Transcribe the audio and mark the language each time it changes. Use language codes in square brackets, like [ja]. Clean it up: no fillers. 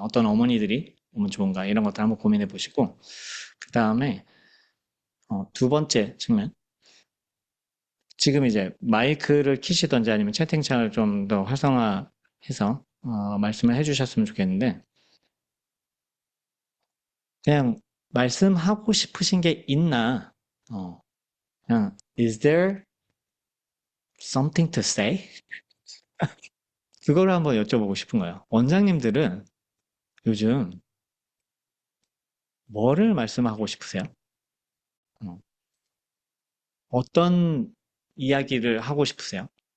[ko] 어떤 어머니들이 오면 좋은가? 이런 것들 한번 고민해 보시고, 그 다음에, 두 번째 측면. 지금 이제 마이크를 키시던지 아니면 채팅창을 좀 더 활성화해서, 말씀을 해 주셨으면 좋겠는데, 그냥 말씀하고 싶으신 게 있나? 그냥, [en] is there something to say? [ko] 그거를 한번 여쭤보고 싶은 거예요. 원장님들은 요즘 뭐를 말씀하고 싶으세요? 어, 어떤 이야기를 하고 싶으세요?